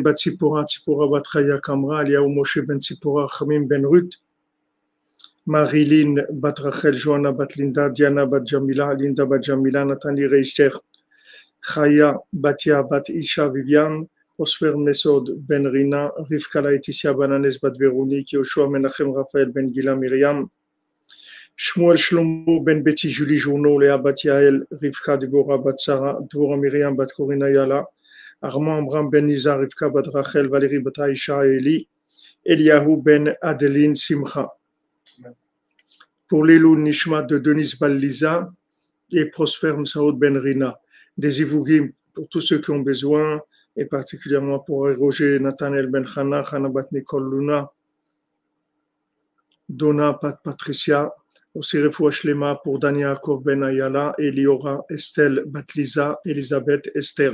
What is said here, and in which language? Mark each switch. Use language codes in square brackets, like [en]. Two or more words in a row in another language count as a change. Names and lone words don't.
[fr] bat Tzipora, Tzipora bat Chaya Kamra, Eliaou Moshe ben Tzipora, Chamim ben Ruth, Marilyn bat Rachel, Johanna bat Linda, Diana bat Jamila, Linda bat Jamila, Nathalie Reichter, Chaya Batia bat Isha Viviane, Osfer Mesod ben Rina, Rivka Laetitia Bananes bat Véronique, Yoshua Menachem Raphaël ben Gila Myriam, Shmuel Shlomo ben Betty Julie Journeau, Léa bat Yael, Rivka Deborah bat Sarah, Dvorah Myriam bat Corina Yala, Armand Ambram ben Nizar, Rivka bat Rachel, Valérie bat Aïcha et Eli, Eliyahu ben Adeline Simcha. Pour l' [he] עילוי נשמת [fr] de Denis Bal-Liza et Prosper Msaoud ben Rina. Des Ivougim pour tous ceux qui ont besoin, et particulièrement pour Roger Nathaniel ben Chana, Chana bat Nicole Luna, Donna Pat Patricia, aussi [he] רפואה שלמה [fr] pour Dania Akov ben Ayala, et Liora Estelle Batliza, Elisabeth Esther.